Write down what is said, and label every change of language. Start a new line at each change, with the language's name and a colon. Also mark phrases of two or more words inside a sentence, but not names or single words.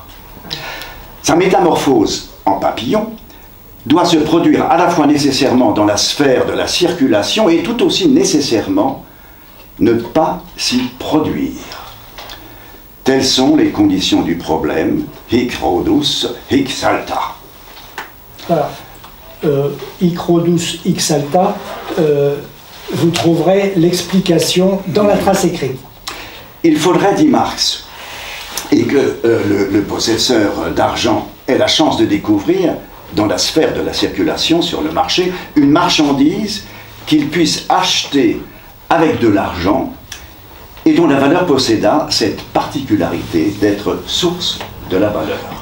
French: Sa métamorphose en papillon doit se produire à la fois nécessairement dans la sphère de la circulation et tout aussi nécessairement ne pas s'y produire. Telles sont les conditions du problème,
Latin: hic rodus, hic salta. Voilà. Hic rodus, hic salta,
French: vous trouverez l'explication dans la trace écrite. Il faudrait, dit Marx, et que le possesseur d'argent ait la chance de découvrir, dans la sphère de la circulation sur le marché, une marchandise qu'il puisse acheter avec de l'argent et dont la valeur posséda cette particularité d'être source de la valeur.